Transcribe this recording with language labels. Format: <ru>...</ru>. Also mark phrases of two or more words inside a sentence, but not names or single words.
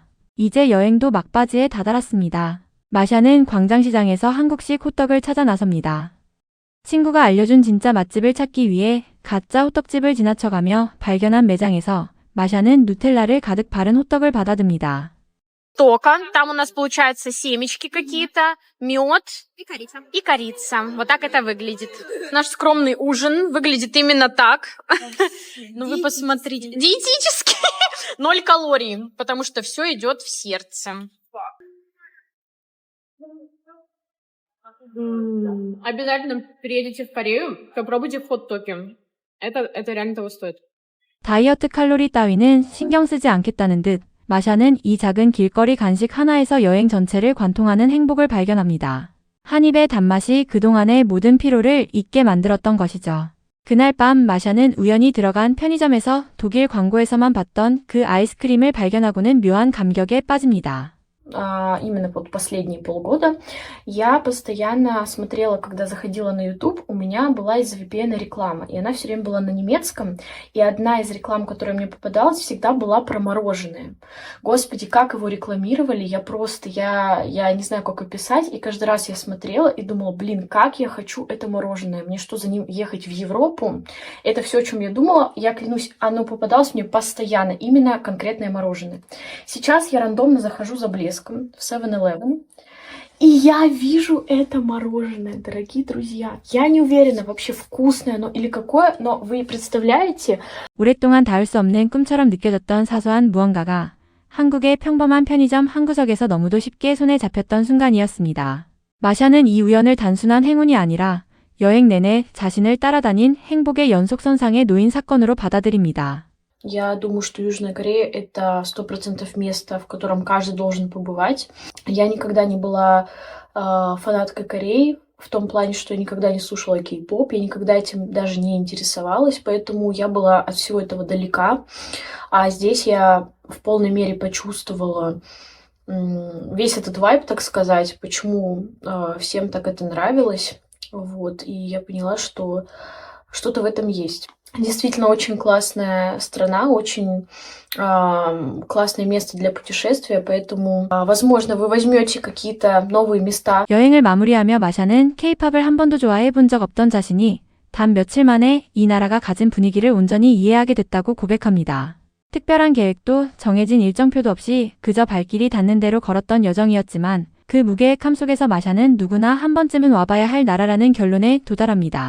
<ko>이제 여행도 막바지에 다다랐습니다. 마샤는 광장시장에서 한국식 호떡을 찾아 나섭니다. 친구가 알려준 진짜 맛집을 찾기 위해 가짜 호떡집을 지나쳐가며 발견한 매장에서 마샤는 누텔라를 가득 바른 호떡을 받아듭니다.</ko> <ru>Тока, там у нас получаются семечки какие-то, мед и корица. Вот так это выглядит. Наш скромный ужин выглядит именно так. Ну вы посмотрите. Диетический. 0 калорий, потому что все идет в сердце. Обязательно приедете в Корею, попробуйте хот-токи. Это реально того стоит.</ru> <ko>다이어트 칼로리 따위는 신경 쓰지 않겠다는 듯 마샤는 이 작은 길거리 간식 하나에서 여행 전체를 관통하는 행복을 발견합니다. 한 입의 단맛이 그동안의 모든 피로를 잊게 만들었던 것이죠. 그날 밤 마샤는 우연히 들어간 편의점에서 독일 광고에서만 봤던 그 아이스크림을 발견하고는 묘한 감격에 빠집니다.</ko> <ru>Именно вот последние полгода, я постоянно смотрела, когда заходила на YouTube, у меня была из-за VPN реклама, и она все время была на немецком, и одна из реклам, которая мне попадалась, всегда была про мороженое. Господи, как его рекламировали, я не знаю, как описать, и каждый раз я смотрела и думала, блин, как я хочу это мороженое, мне что, за ним ехать в Европу? Это все, о чем я думала, я клянусь, оно попадалось мне постоянно, именно конкретное мороженое. Сейчас я рандомно захожу за блеск в 7-Eleven, и я вижу это мороженое, дорогие друзья. Я не уверена, вообще вкусное оно или какое, но вы представляете?</ru> <ko>오랫동안 닿을 수 없는 꿈처럼 느껴졌던 사소한 무언가가 한국의 평범한 편의점 한 구석에서 너무도 쉽게 손에 잡혔던 순간이었습니다. 마샤는 이 우연을 단순한 행운이 아니라 여행 내내 자신을 따라다닌 행복의 연속선상에 놓인 사건으로 받아들입니다.</ko> <ru>Я думаю, что Южная Корея — это 100% место, в котором каждый должен побывать. Я никогда не была фанаткой Кореи, в том плане, что я никогда не слушала кей-поп, я никогда этим даже не интересовалась, поэтому я была от всего этого далека. А здесь я в полной мере почувствовала весь этот вайб, так сказать, почему всем так это нравилось. Вот, и я поняла, что что-то в этом есть. Действительно очень классная страна, очень классное место для путешествия, поэтому, возможно, вы возьмете какие-то новые места.</ru> <ko>여행을 마무리하며 마샤는 K-팝을 한 번도 좋아해 본 적 없던 자신이 단 며칠 만에 이 나라가 가진 분위기를 온전히 이해하게 됐다고 고백합니다. 특별한 계획도 정해진 일정표도 없이 그저 발길이 닿는 대로 걸었던 여정이었지만 그 무계획함 속에서 마샤는 누구나 한 번쯤은 와봐야 할 나라라는 결론에 도달합니다.</ko>